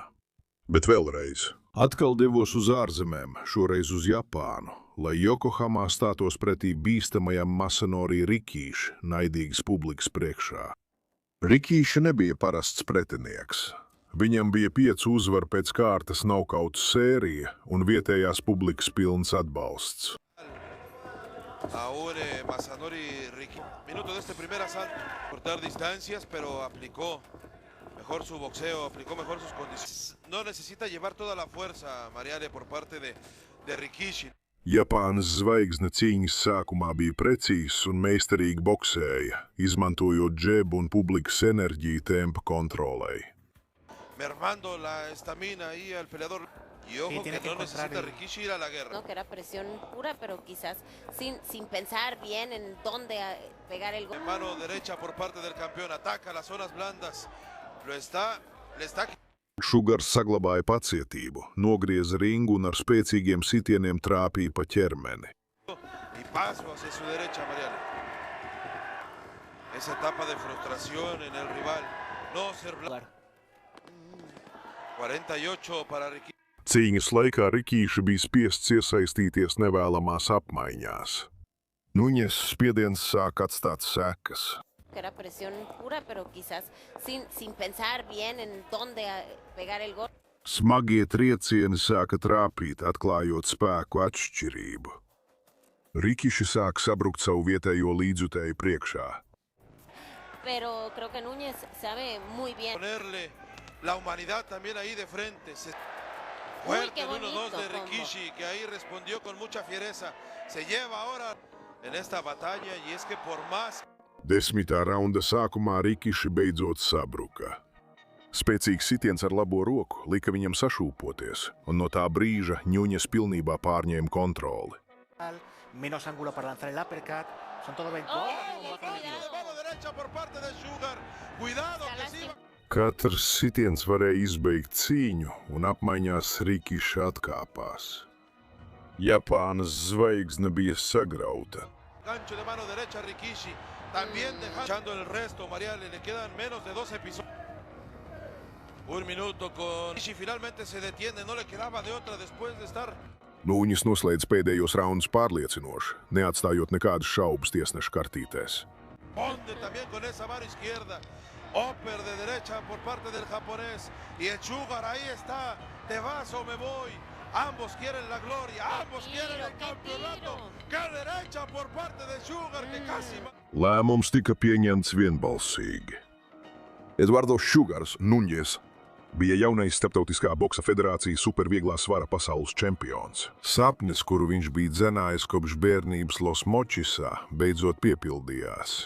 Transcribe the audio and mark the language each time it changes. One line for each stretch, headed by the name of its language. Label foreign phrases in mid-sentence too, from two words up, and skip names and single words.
Latvian: Bet vēlreiz, atkal devos uz ārzemēm, šoreiz uz Japānu, lai Jokohamā stātos pretī bīstamajam Masanori Rikishi naidīgas publikas priekšā. Rikishi nebija parasts pretinieks. Viņam bija 5 uzvaru pēc kārtas nokautu sērija un vietējās publikas pilns atbalsts.
Spanish: Ahora Masanori Rikishi. Minuto de este primer asalto. Cortar distancias, pero aplicó mejor su boxeo, aplicó mejor sus condiciones. No necesita llevar toda la fuerza, Mariale, por parte de Rikishi.
Latvian: Japānas zvaigzne cīņas sākumā bija precīzs un meistarīgi boksēja, izmantojot džebu un publikas enerģiju tempa kontrolei.
Spanish: Mermando la estamina ahí al peleador. Y ojo que no necesita Rikishi ir a la guerra. No, que era presión pura, pero quizás sin pensar bien en dónde pegar el gol. Mano derecha por parte del campeón, ataca las zonas blandas. Le está...
Latvian: Sugars saglabāja pacietību, nogrieza ringu un ar spēcīgiem sitieniem trāpīja pa ķermeni.
Spanish: Y paso hacia su derecha, Mariale. Esa etapa de frustración en el rival. No ser blanco. 48 para Rikishi.
Latvian: Cīņas laikā Rikishi bija spiests iesaistīties nevēlamās apmaiņās. Nunes spiediens sāk atstāt sekas.
Spanish: Era presión pura, pero quizás sin pensar bien en dónde pegar el gol.
Latvian: Smagie triecieni sāka trāpīt, atklājot spēku atšķirību. Rikishi sāk sabrukt savu vietējo līdzjutēju priekšā.
Spanish: Pero creo que Nunes sabe muy bien. Ponerle la humanidad también ahí de frente. Fuerte el 1-2 de Rikishi, que ahí respondió con mucha fiereza. Se lleva ahora en esta batalla y es que por más...
Latvian: 10. raunda sākumā Rikishi beidzot sabruka. Spēcīgs sitiens ar labo roku lika viņam sašūpoties, un no tā brīža Nunes pilnībā pārņēma kontroli.
Spanish: Menos ángulo para lanzar el uppercut. Son todo 20. Mano derecha por parte de Sugar. Cuidado que sí.
Latvian: Katrs sitiens varēja izbeigt cīņu, un apmaiņās Rikišs atkāpās. Japānas zvaigzne bija sagrauta.
Spanish: Gancho de mano derecha Rikishi. También dejando el resto, Mariale. Le quedan menos de 2 episodios. Un minuto con Rikishi. Finalmente se detiene. No le quedaba de otra después de estar.
Latvian: Nunes noslēdz pēdējos raundus pārliecinoši, neatstājot nekādas šaubas tiesneša kartītēs.
Spanish: Ponde también con esa mano izquierda. Upper de derecha por parte del japonés. Y el Sugar ahí está. Te vas o me voy. Ambos quieren la gloria. Ambos quieren el campeonato. ¡Qué derecha por parte de Sugar! Que casi...
Latvian: Lēmums tika pieņemts vienbalsīgi. Eduardo Sugars Nunes bija jaunais Starptautiskā boksa federācijas supervieglā svara pasaules čempions. Sapnis, kuru viņš bija dzenājis kopš bērnības Los Močisā, beidzot piepildījās.